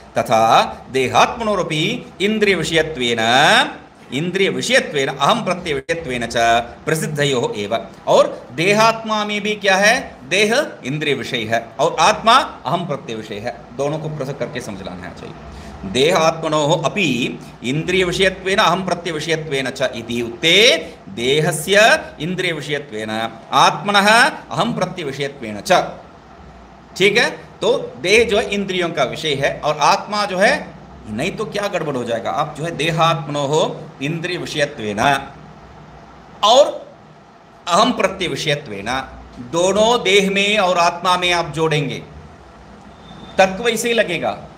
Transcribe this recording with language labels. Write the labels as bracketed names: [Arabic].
[Sanskrit] तथा देहात्मनोरपि इंद्रिय विषयत्वेन, इंद्रिय विषयत्वेन अहम प्रत्यय विषयत्वेन च प्रसिद्धयोः एव। [Hindi] और देहात्मा में भी क्या है? देह इंद्रिय विषय है और आत्मा अहम प्रत्यय विषय है। दोनों को पृथक करके समझ लाना चाहिए। [Sanskrit] देहात्मनोः अपि इंद्रिय विषयत्वेन अहम प्रत्यय विषयत्वेन च इति उक्ते देहस्य इंद्रिय विषयत्वेन आत्मनः अहम प्रत्यय विषयत्वेन च। [Hindi] ठीक है, तो देह जो है इंद्रियों का विषय है और आत्मा जो है, नहीं तो क्या गड़बड़ हो जाएगा। आप जो है देहात्मनोः इंद्रिय विषयत्वेन और अहम प्रत्यय विषयत्वेन, दोनों देह में और आत्मा में आप जोड़ेंगे, तर्क वैसे ही लगेगा।